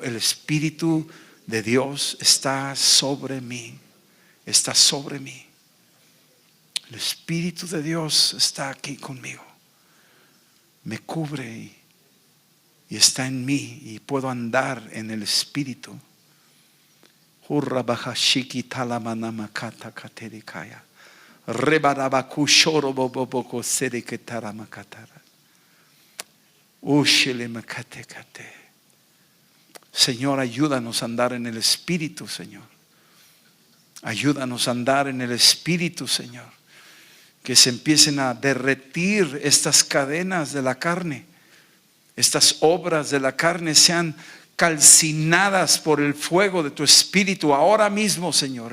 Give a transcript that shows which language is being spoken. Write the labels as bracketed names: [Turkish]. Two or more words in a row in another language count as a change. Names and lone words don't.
[Spanish] El Espíritu de Dios está sobre mí. Está sobre mí. El Espíritu de Dios está aquí conmigo. me cubre y está en mí y puedo andar en el Espíritu. Hurra baja shiki talamanama kata katerikaya. Rebarabakushoro boboko seriketara makatara. Ushele makatekate. Señor, ayúdanos a andar en el Espíritu, Señor. Ayúdanos a andar en el Espíritu, Señor. Que se empiecen a derretir estas cadenas de la carne. Estas obras de la carne sean calcinadas por el fuego de tu Espíritu ahora mismo, Señor.